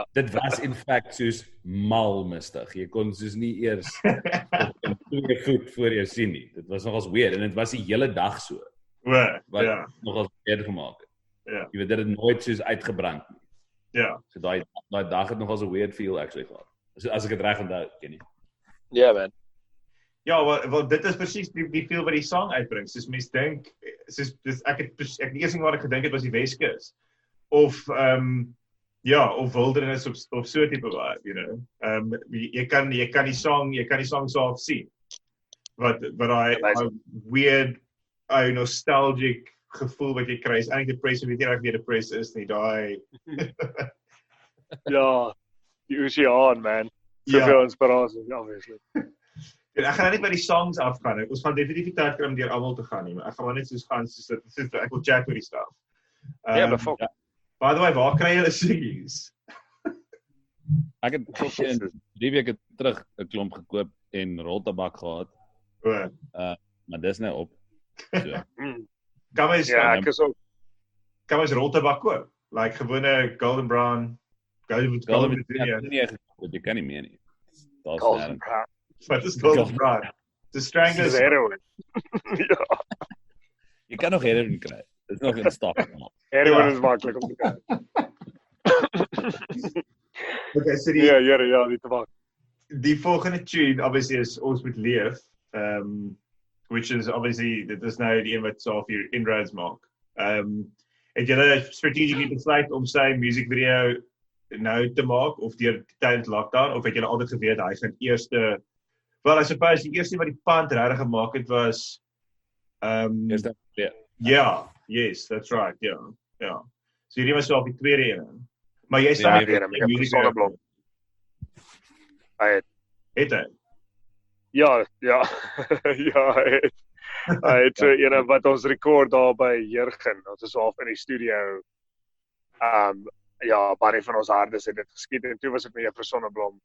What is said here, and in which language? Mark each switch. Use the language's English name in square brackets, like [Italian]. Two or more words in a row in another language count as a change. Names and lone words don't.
[Afrikaans] Dit was [English] in fact [Afrikaans] soos mal mistig. Jy kon soos nie eers 2 voet voor jou sien nie. Dit was nogals weird en dit was die hele dag so. Wat nogals weird gemaak het. Ja. Jy weet dit het nooit soos uitgebrand nie. Ja. So daai dag het nogals 'n [English] weird feel actually [Afrikaans] gehad. So as ek dit reg onthou, ken jy. Ja, man. Ja, wel dit is presies die feel wat die song uitbring. Soos mense dink, soos ek die eerste ding wat ek gedink het was die Weskus. Of of wildernis of so tipe vibe, [English] you know. [Afrikaans] Jy kan die song so half sien. Wat daai [English] weird nostalgic [Afrikaans] gevoel wat jy kry. Is eintlik depressive, weet jy reg wie depressive is nie, daai. Ja, die oseaan, man. Soveel inspirasie, obviously. Ek gaan net by die songs afgaan. Ons gaan definitief tyd kry om deur almal te gaan nie, maar ek gaan maar net soos gaan soos ek wil chat oor die stuff. Ja, bevolk. [English] By the way, [Afrikaans] waar kry julle siggies? Ek het 3 weke terug 'n klomp gekoop en roltabak gehad, O, maar dis nou op. So. kan mens Ja, ek is ook. roltabak koop? [English] Like gewone golden brown, golden brown. [Afrikaans] Jy kan nie meer nie. Daar's Golden nêrens. Brown. Wat is golden brown? The Dis Stranglers. heroin. Ja, Jy kan nog heroin kry. Dis nog in stok. heroin Ja. is maklik om te kry. [English] Okay, so [Afrikaans] Ja, die tabak. die volgende tune obviously is Ons Moet Leef, [English] which is obviously, [Afrikaans] dit is nou die een wat so of hier inroads maak. Het julle strategically besluit om sy musiekvideo nou te maak, of deur tydens lockdown, of het julle altyd geweet hy gaan eerste, [English] well I suppose [Afrikaans] die eerste wat die pand regtig gemaak het was, Eerste ja. [English] yeah, yes, that's right, [Afrikaans] ja. So hierdie was so op die tweede ene. Maar jy Ja, staan weer met die sonneblom. Hy het hy. Ja, ja, hy het so ene wat ons rekord daar by Jurgen, ons is half in die studio, ja, baie van ons hardes het dit geskiet, en toe was dit met Juffrou Sonneblom,